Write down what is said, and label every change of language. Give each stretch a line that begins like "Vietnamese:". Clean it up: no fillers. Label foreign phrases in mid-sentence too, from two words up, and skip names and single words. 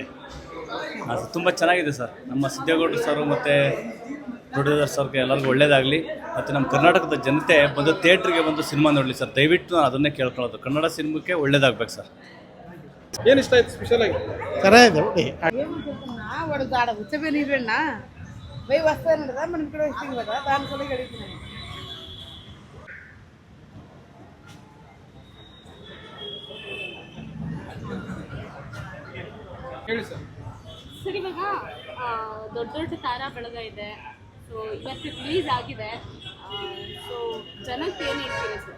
Kannada: ಹಾಂ ಸರ್, ತುಂಬ ಚೆನ್ನಾಗಿದೆ ಸರ್. ನಮ್ಮ ಸಿದ್ದೇಗೌಡರು ಸರ್ ಮತ್ತು ಪ್ರೊಡ್ಯೂಸರ್ ಸರ್ಗೆ ಎಲ್ಲರಿಗೂ ಒಳ್ಳೇದಾಗಲಿ. ಮತ್ತು ನಮ್ಮ ಕರ್ನಾಟಕದ ಜನತೆ ಬಂದು ಥಿಯೇಟ್ರಿಗೆ ಬಂದು ಸಿನಿಮಾ ನೋಡಲಿ ಸರ್. ದಯವಿಟ್ಟು ನಾನು ಅದನ್ನೇ ಕೇಳ್ಕೊಳ್ಳೋದು, ಕನ್ನಡ ಸಿನಿಮಾಕ್ಕೆ ಒಳ್ಳೇದಾಗಬೇಕು ಸರ್. ಏನು ಇಷ್ಟ ಆಯ್ತು ಸ್ಪೆಷಲ್ ಆಗಿ? ಚೆನ್ನಾಗಿದೆ ನೋಡಿ.
Telugu: వాడు ఆడ కూర్చోపోయి వెళ్ళినా పోయి వస్తాను కదా మనం ఇక్కడ వస్తాం కదా దాని కూడా అడుగుతున్నాను.
Kannada: ಹೇಳಿ ಸರ್. ಸರ್ ಇವಾಗ ದೊಡ್ಡ ದೊಡ್ಡ ತಾರಾ ಬಳಗ ಇದೆ. ಸೊ ಇವತ್ತು ರಿಲೀಸ್ ಆಗಿದೆ. ಸೊ ಜನಕ್ಕೆ ಏನು ಹೇಳ್ತೀರಾ ಸರ್?